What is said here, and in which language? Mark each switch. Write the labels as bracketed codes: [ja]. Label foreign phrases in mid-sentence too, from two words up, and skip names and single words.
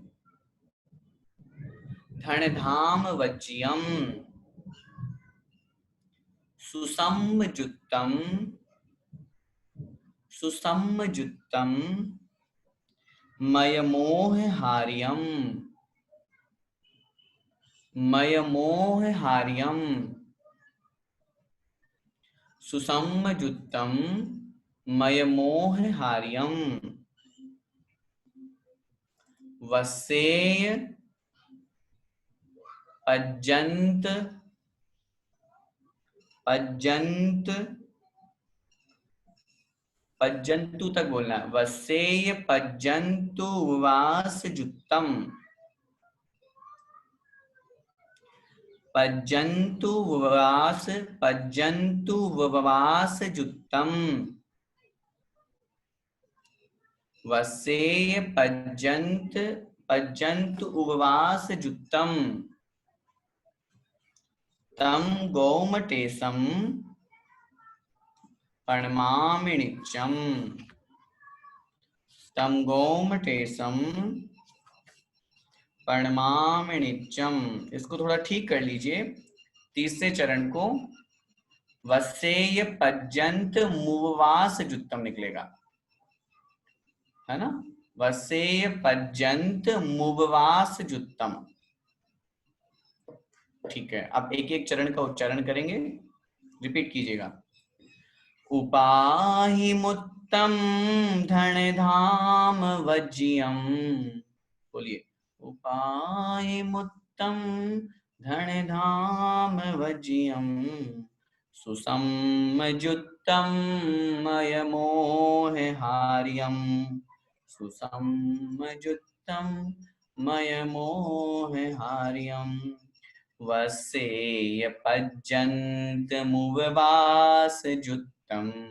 [pra] धनधाम वज्यम, सुसम्मजुत्तम, सुसम्मजुत्तम मयमोहहार्यम, मयमोहहार्यम, सुसम्मजुत्तम मयमोहहार्यम, वस्सेय पज्जन्त, पज्जन्त, पज्जन्तु [hi] तक बोलना, [pra] वस्सेय पज्जन्तु वासजुत्तम, पज्जन्तु वास, पज्जन्तु वासजुत्तम, वस्सेय पज्जन्त, पज्जन्तु उपवासजुत्तम, तम गौमटेशम प्रणमामि नित्यम, तम गौमटेशम प्रणमामि नित्यम। [hi] इसको थोड़ा ठीक कर लीजिए, तीसरे चरण को [pra] वस्सेय पज्जन्त मुवासजुत्तम [hi] निकलेगा, है ना, [pra] वस्सेय पज्जन्त मुवासजुत्तम। [hi] ठीक है, अब एक एक चरण का उच्चारण करेंगे, रिपीट कीजिएगा। [pra] उपाहि मुत्तम धनधाम वज्यम, बोलिए, उपाहि मुत्तम धनधाम वज्यम, सुसम्मजुत्तम मयमोहहार्यम, सुसम्मजुत्तम मयमोहहार्यम, वस्सेय पज्जन्तमुवासजुत्तम,